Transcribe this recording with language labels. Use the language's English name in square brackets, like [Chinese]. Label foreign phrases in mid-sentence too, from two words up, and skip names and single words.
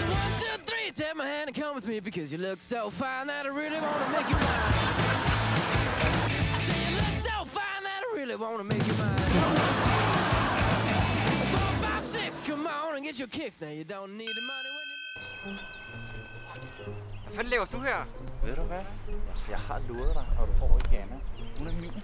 [English] Take my hand and come with me because you look so fine that I really want to make you mine. say you look so fine that I really wanna make you mine. 4, 5, 6, come on and get your kicks. Now you don't need the money when you... [Danish] Hvad fanden laver du her? Ved du hvad? Jeg har luret dig, og du får ikke Anna. Hun er min.